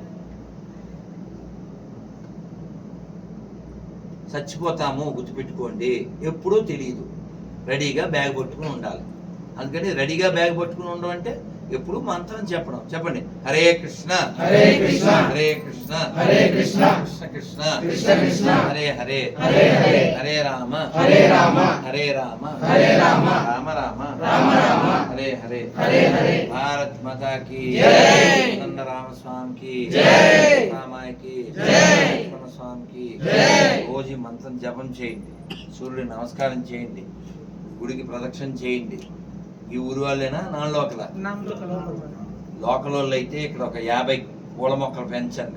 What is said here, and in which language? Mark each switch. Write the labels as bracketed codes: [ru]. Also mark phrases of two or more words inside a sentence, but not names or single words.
[te] చచ్చిపోతాము గుర్తుపెట్టుకోండి. ఎప్పుడూ తెలియదు. రెడీగా బ్యాగ్ పట్టుకుని ఉండాలి. అందుకని రెడీగా బ్యాగ్ పట్టుకుని ఉండడం అంటే ఎప్పుడు మంత్రం చెప్పడం. చెప్పండి, హరే కృష్ణ హరే కృష్ణ హరే కృష్ణ హరే కృష్ణ కృష్ణ కృష్ణ కృష్ణ కృష్ణ హరే హరే హరే హరే హరే రామ హరే రామ హరే రామ హరే రామ రామ రామ రామ రామ హరే హరే హరే హరే. [hi] भारत माता की జై. నంద రామస్వామి की జై. రామాయ की జై. స్వామి की జై. [te] రోజు మంత్రం జపం చేయండి. సూర్యుడి నమస్కారం చేయండి. గుడికి ప్రదక్షిణ చేయండి. ఈ ఊరు వాళ్ళైనా నా లోకల వాళ్ళు అయితే ఇక్కడ ఒక 50 పూల మొక్కలు పెంచండి.